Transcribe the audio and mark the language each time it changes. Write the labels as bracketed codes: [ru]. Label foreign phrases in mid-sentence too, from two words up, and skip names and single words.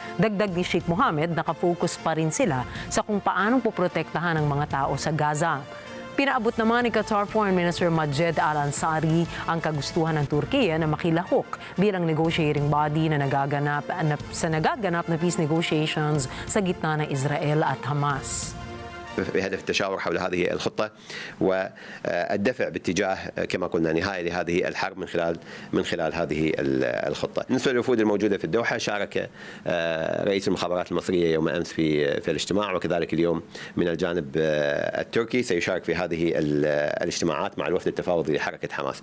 [tl] Dagdag ni Sheikh Mohammed, nakafocus pa rin sila sa kung paanong poprotektahan ang mga tao sa Gaza. Pinaabot naman ni Qatar [en] Foreign Minister [tl] Majed Al-Ansari ang kagustuhan ng Turkiya na makilahok bilang [en] negotiating body [tl] na nagaganap na [en] peace negotiations [tl] sa gitna ng Israel at Hamas. [ar] بهدف التشاور حول هذه الخطة والدفع باتجاه كما قلنا نهاية لهذه الحرب من خلال هذه الخطة. بالنسبة للوفود الموجودة في الدوحة، شارك رئيس المخابرات المصرية يوم أمس في الاجتماع، وكذلك اليوم من الجانب التركي سيشارك في هذه الاجتماعات مع الوفد التفاوضي لحركة حماس.